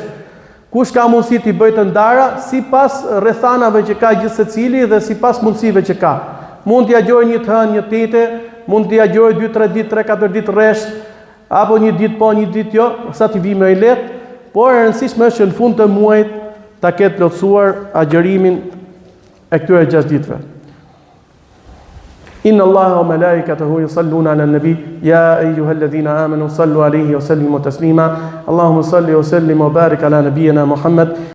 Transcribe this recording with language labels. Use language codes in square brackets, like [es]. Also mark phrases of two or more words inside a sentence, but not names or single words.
[sq] Kush ka mundësi t'i bëj të ndara, sipas rrethanave që ka gjithë secili dhe sipas mundësive që ka. Mund t'i agjëroj një të hënë, një tete, mund t'i agjëroj 2-3 ditë, 3-4 ditë rresht, apo një ditë po, një ditë jo, sa t'i vi më i lehtë. Por e rëndësishme është që në fund të muajit ta ketë plotësuar agjërimin e këtyre 6 ditëve. [ar] إن الله وملائكته يصلون على النبي يا أيها الذين آمنوا صلوا عليه وسلموا تسليما. اللهم صل وسلم وبارك على نبينا محمد.